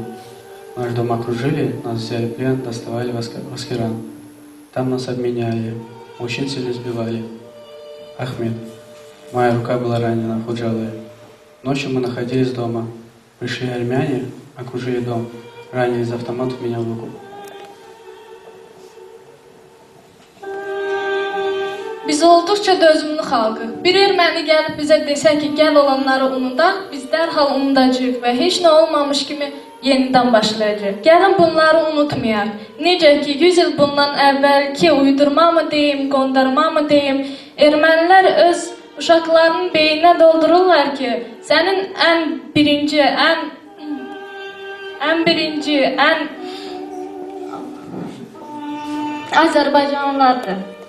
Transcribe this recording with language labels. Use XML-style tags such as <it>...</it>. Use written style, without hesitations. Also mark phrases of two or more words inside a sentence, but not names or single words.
<ru>Наш дом окружили, нас взяли в плен, доставали в Аскеран. Там нас обменяли, мужчин сильно избивали. Ахмед. Моя рука была ранена в Ходжалы. Ночью мы находились дома. Пришли армяне, окружили дом, ранили из автоматов меня в руку.</ru> <az>Biz olduqca dözümlü xalqıq. Bir erməni gəlib bizə desə ki, gəl olanları unudaq, biz dərhal unudacağıq və heç nə olmamış kimi yenidən başlayacaq. Gəlin bunları unutmayaq. Necə ki, 100 il bundan əvvəlki uydurma mı deyim, qondarma mı deyim, ermənilər öz uşaqlarının beyninə doldururlar ki, sənin ən birinci, Azərbaycanlılardır.</az>